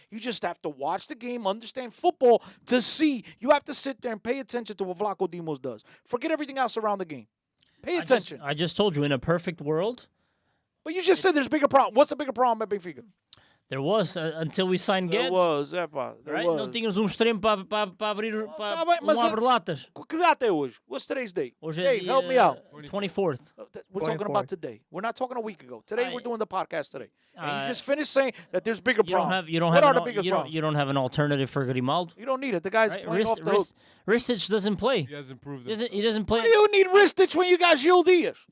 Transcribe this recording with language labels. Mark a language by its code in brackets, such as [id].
[en] You just have to watch the game, understand football to see. You have to sit there and pay attention to what Vlaco Dimos does. Forget everything else around the game. Pay attention. I just told you, in a perfect world. But you just said there's bigger problem. What's the bigger problem at Benfica? There was until we signed Guedes. There was. [pt] Não tínhamos extremo para abrir abre-latas. Que data é hoje? [en] What's today's date? [pt] Hoje [en] Dave, help me out. 24th. We're talking about today. We're not talking a week ago. Today we're doing the podcast today. And you just finished saying that there's bigger problems. You don't have an alternative for Grimaldo. You don't need it. The guy's playing off the hook. Ristic doesn't play. He hasn't proved it. He doesn't play. Why do you need Ristic when you got Gil Diaz?